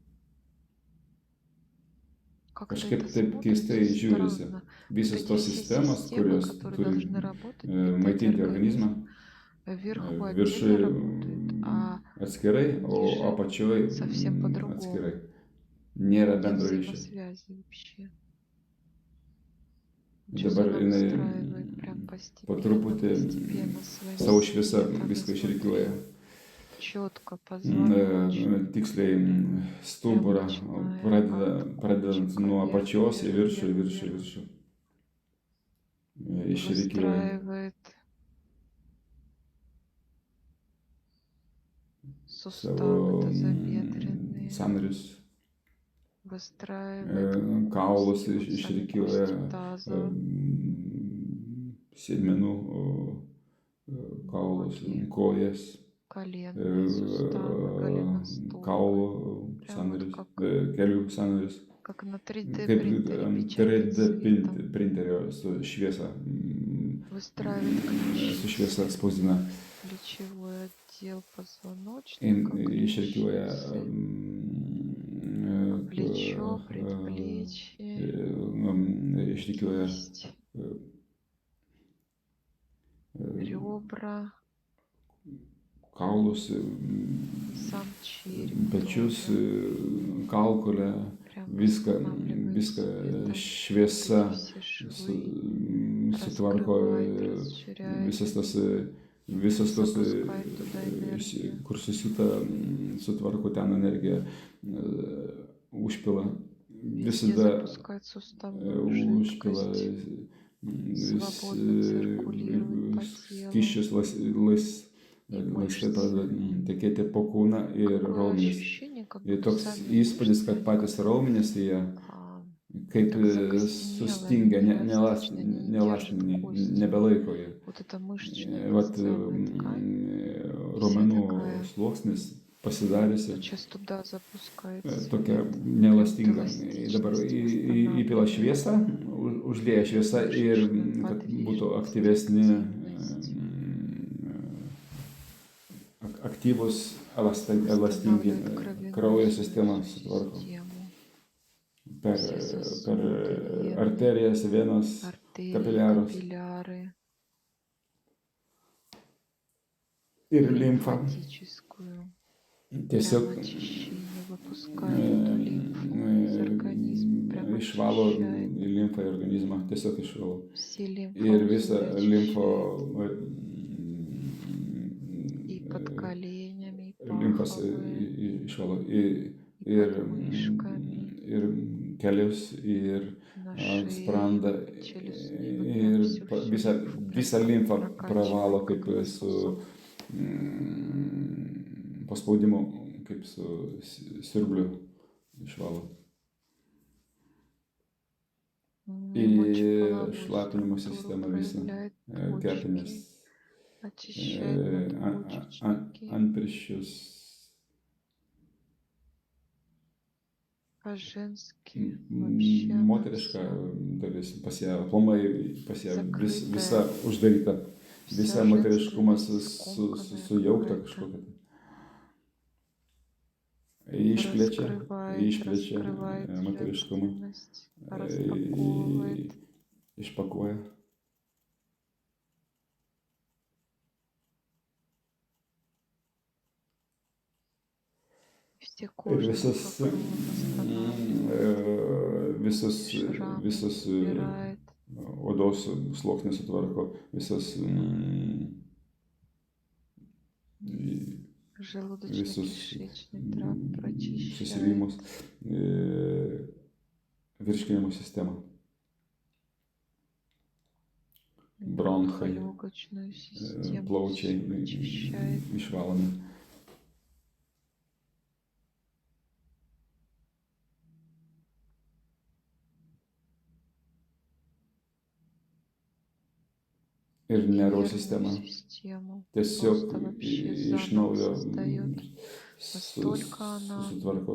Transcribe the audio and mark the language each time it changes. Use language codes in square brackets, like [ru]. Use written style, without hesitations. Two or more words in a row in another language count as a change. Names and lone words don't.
[ru] как-то [lt] Kažkaip [ru] это [lt] taip keistai [ru] смотрится [lt] žiūrisi. [ru] странно. [lt] Visos [ru] Вот [lt] tos [ru] эти все [lt] sistemos, [ru] системы, [lt] kurios [ru] которые [lt] turi [ru] должны работать, питать [lt] maitinti organizmą, [ru] организм, вверху [lt] viršui [ru] отдельно работает, а [lt] atskirai, o [ru] ниже [lt] apačioj [ru] совсем по-другому. [lt] atskirai. Nėra [ru] Нет [lt] bendro ryšio. [ru] взаимосвязи вообще. [lt] Ir [ru] Сейчас [lt] dabar [ru] она [lt] jinai [ru] выстраивает прям [lt] po [ru] постепенно, [lt] truputį [ru] постепенно своим [lt] savo šviesą [ru] светом [lt] viską [ru] изнутри, [lt] išrikiuoja. [ru] четко, позвоночник, [lt] Tiksliai stuburą, [ru] начиная [lt] pradedant nuo [ru] вверх, [lt] apačios į [ru] вверх, [lt] viršų, į [ru] вверх, [lt] viršų, į [ru] вверх. [lt] viršų. Išrikiuoja. [ru] Выстраивает суставы [lt] Savo [ru] тазобедренные, [lt] sąnarius, [ru] выстраивает [lt] kaulus [ru] кости вот самих [lt] išrikiuoja, [ru] кости таза, [lt] sėdmenų kaulus, [ru] ноги, [lt] kojas, [ru] коленные суставы, [lt] kaulų [ru] голеностоп. Прям вот [lt] sąnarius, [ru] как, [lt] kelių sąnarius, [ru] как на 3D [lt] kaip [ru] принтере печатать [lt] 3D [ru] светом. [lt] printerio su šviesa, [ru] Выстраивает [lt] su [ru] ключицы, [lt] šviesa spausdina. [ru] плечевой отдел позвоночника, [lt] Išrikiuoja [ru] ключицы, плечо, предплечье, [lt] išrikiuoja [ru] кисть, ребра, [lt] kaulus, [ru] сам череп [lt] pečius, [ru] тоже. [lt] kaukolę, [ru] Прям [lt] viską [ru] восстанавливает светом [lt] šviesa [ru] эти все швы, [lt] sutvarko [ru] раскрывает, расширяет [lt] visas [ru] их, [lt] tos, [ru] запускает туда энергию. [lt] kur susiūta, sutvarko ten energiją, užpila, [ru] Везде [lt] visada [ru] запускает суставную [lt] užpila [ru] жидкость, свободно циркулирует по телу. [lt] skysčius laisvai pradeda tekėti po kūną ir [ru] Такое [lt] raumenis. [ru] ощущение, как [lt] Ir [ru] будто [lt] toks [ru] сами [lt] įspūdis, [ru] мышцы, [lt] kad [ru] они [lt] patys [ru] как [lt] raumenys jie kaip [ru] так закостенело, [lt] sustingę, [ru] они неэластичны, они не держат [lt] nelastiniai, [ru] кости. [lt] nebelaiko jie. [ru] Вот эта мышечная [lt] Vat [ru] костная ткань, [lt] raumenų [ru] такая, [lt] sluoksnis pasidarėsi [ru] сейчас туда запускает [lt] tokia [ru] свет, prям [lt] neelastinga. Dabar [ru] эластичность [lt] įpila [ru] восстанавливает, [lt] šviesą, užlieja šviesą ir [ru] мышечную [lt] kad būtų [ru] подвижность, [lt] aktyvesni, [ru] активность, [lt] aktyvus, elastingi, [ru] восстанавливает [lt] kraujo [ru] кровеносную [lt] sistema sutvarko. [ru] систему, [lt] Per [ru] все сосуды, вены, [lt] arterijas, venas, [ru] артерии, [lt] kapiliarus [ru] капилляры, [lt] ir limfa. [ru] лимфатическую. [lt] Tiesiog [ru] Прям очищение выпускает эту лимфу из организма, прям [lt] išvalo [ru] очищает [lt] limfą į organizmą, tiesiog išvalo. [ru] все [lt] Ir visą [ru] лимфоузлы, [lt] limfo, [ru] очищает и под коленями, и [lt] limfas [ru] паховые, [lt] išvalo [ru] и [lt] ir, [ru] под мышками, [lt] ir kelius, ir [ru] на шее, [lt] sprandą, [ru] под челюстями, [lt] ir [ru] прям всю [lt] visą, [ru] лимфу прям [lt] visą limfą pravalo [ru] прокачивает, [lt] kaip [ru] как [lt] su [ru] насосом. [lt] paspaudimu, kaip su siurbliu išvalo. [ru] Мочеполовую [lt] Šlapinimo [ru] структуру [lt] sistemą visą, [ru] проявляет, [lt] kepenis, [ru] почки, очищает надпочечники, [lt] antpirščius, [ru] а женский вообще она [lt] moteriška [ru] вся [lt] dalis pas ją aplamai, pas ją visa [ru] закрытая, [lt] uždaryta, [ru] вся [lt] visa [ru] женская [lt] moteriškumas [ru] скомканная [lt] sujaukta [ru] какая-то, [lt] kažkokia. Išplečia [ru] раскрывает [lt] moteriškumą, [ru] женственность, распаковывает. [lt] išpakuoja. [ru] Все [lt] Ir [ru] кожные [lt] visus, [ru] покровы восстанавливает, шрамы [lt] visus [ru] убирает, [lt] odos sluoksnis sutvarko, visas visus [ru] желудочно-кишечный тракт прочищает, [lt] susirgimus, virškinimo sistemą, bronchai, [ru] легочную систему [lt] plaučiai [ru] всю очищает. [lt] išvalomi. Ir nervų sistema. Tiesiog iš naujo susitvarko.